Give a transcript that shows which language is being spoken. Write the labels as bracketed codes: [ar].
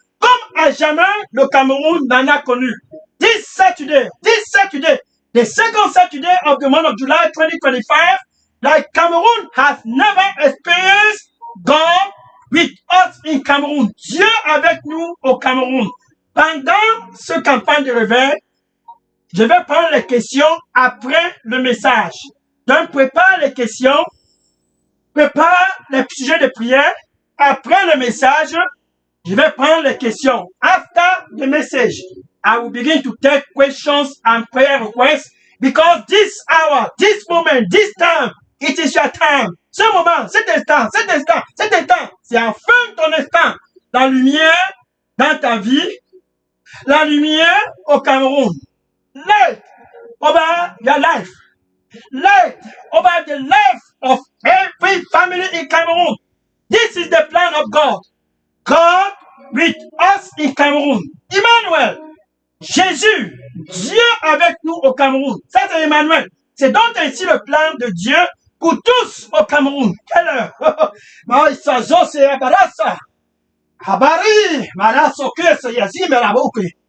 [fr] Comme à jamais, le Cameroun n'en a connu. [en] This Saturday, the second Saturday of the month of July 2025, like Cameroon has never experienced God with us in Cameroon. [fr] Dieu avec nous au Cameroun. Pendant ce campagne de réveil, je vais prendre les questions après le message. Donc, prépare les questions, prépare les sujets de prière. Après le message, je vais prendre les questions. [en] After the message, I will begin to take questions and prayer requests because this hour, this moment, this time, it is your time. [fr] Ce moment, cet instant, c'est enfin ton instant. La lumière dans ta vie, la lumière au Cameroun. [en] Light over your life. Light over the life of every family in Cameroon. This is the plan of God. God with us in Cameroon. [fr] Emmanuel, Jésus, Dieu avec nous au Cameroun. Ça, c'est Emmanuel. C'est donc ainsi le plan de Dieu pour tous au Cameroun. Quelle heure? Maisazo se abarasa. Habari, marasoke se yazime la boke.